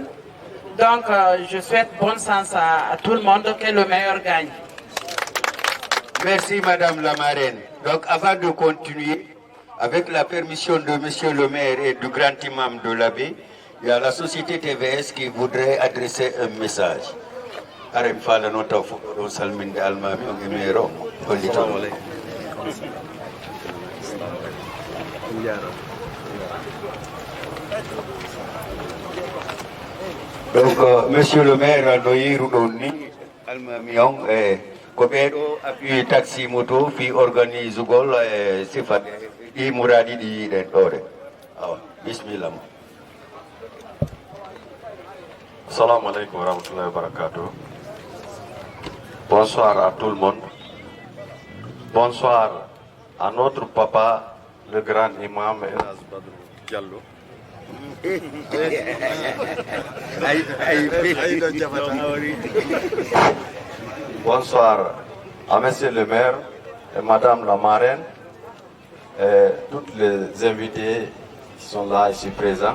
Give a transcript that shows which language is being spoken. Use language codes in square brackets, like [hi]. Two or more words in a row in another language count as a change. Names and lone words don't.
[fr] Donc, je souhaite bon sens à tout le monde, que le meilleur gagne. Merci Madame la marraine. Donc, avant de continuer, avec la permission de Monsieur le maire et du grand imam de l'abbé, il y a la société TVS qui voudrait adresser un message. [ff] Arem fala no taw do salminde almami on emero hollito. [fr] Donc monsieur le maire [ff] no yiru don ni almami on ko beedo [fr] appui taxi moto [ff] fi organise gol sifat di muradi di den dore. [ar] Bismillah. Assalamu alaikum wa rahmatullahi wa barakatuh. [fr] Bonsoir à tout le monde. Bonsoir à notre papa, le grand imam Elhaj Badru Diallo. Bonsoir à monsieur le maire et madame la marraine et tous les invités qui sont là ici présents.